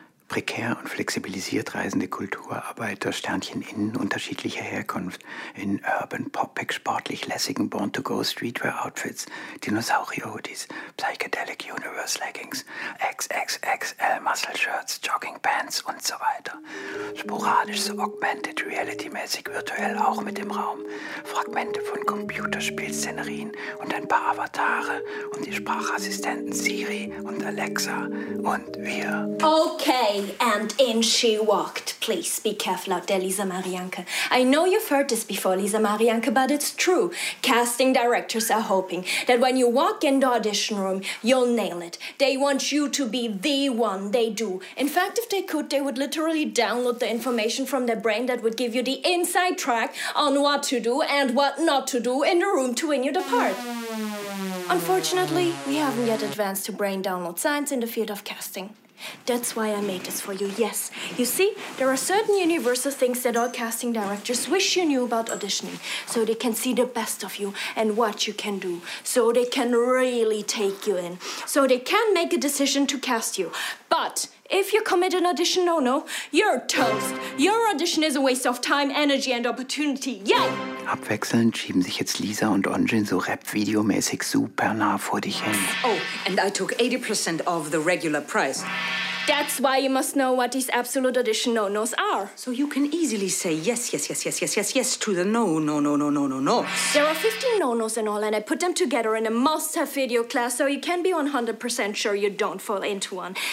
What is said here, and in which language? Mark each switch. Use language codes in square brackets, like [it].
[de] Prekär und flexibilisiert reisende Kulturarbeiter, Sternchen innen unterschiedlicher Herkunft, in Urban, Poppig, sportlich lässigen Born-to-Go-Streetwear-Outfits, Dinosaurier-Hoodies, Psychedelic Universe Leggings, XXXL-Muscle-Shirts, Jogging-Pants und so weiter. Sporadisch so augmented reality-mäßig virtuell auch mit im Raum. Fragmente von Computerspielszenerien und ein paar Avatare und die Sprachassistenten Siri und Alexa und wir. [en] Okay. And in she walked. Please be careful out there, Lisa Marianke. I know you've heard this before, Lisa Marianke, but it's true. Casting directors are hoping that when you walk in the audition room, you'll nail it. They want you to be the one they do. In fact, if they could, they would literally download the information from their brain that would give you the inside track on what to do and what not to do in the room to win you the part. Unfortunately, we haven't yet advanced to brain download science in the field of casting. That's why I made this for you, yes. You see, there are certain universal things that all casting directors wish you knew about auditioning, so they can see the best of you and what you can do, so they can really take you in, so they can make a decision to cast you. But if you commit an audition no-no, you're toast. Your audition is a waste of time, energy and opportunity. Yay! [de] Abwechselnd schieben sich jetzt Lisa und Onjin so Rap-Video-mäßig super nah vor dich hin. [en] Oh, and I took 80% of the regular price. That's why you must know what these absolute audition no-nos are. So you can easily say yes, yes, yes, yes, yes, yes, yes to the no, no, no, no, no, no, no. There are 15 no-nos in all, and I put them together in a must-have video class so you can be 100% sure you don't fall into one.